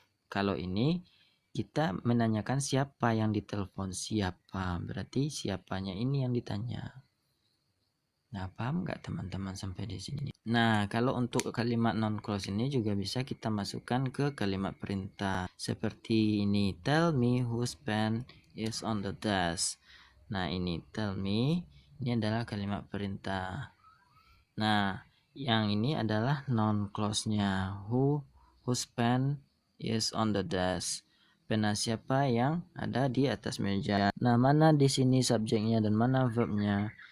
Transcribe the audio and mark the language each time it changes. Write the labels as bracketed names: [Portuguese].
[Indonesian] Kalau ini kita menanyakan siapa yang ditelepon, siapa. Berarti siapanya ini yang ditanya. Nah, paham nggak teman-teman sampai di sini? Nah, kalau untuk kalimat non clause ini juga bisa kita masukkan ke kalimat perintah. [English] Seperti ini, tell me whose pen is on the desk. [Indonesian] Nah, ini tell me, ini adalah kalimat perintah. Nah, yang ini adalah non clause-nya. [English] Whose pen is on the desk. [Indonesian] Pena siapa yang ada di atas meja. Nah, mana di sini subjeknya dan mana verbnya?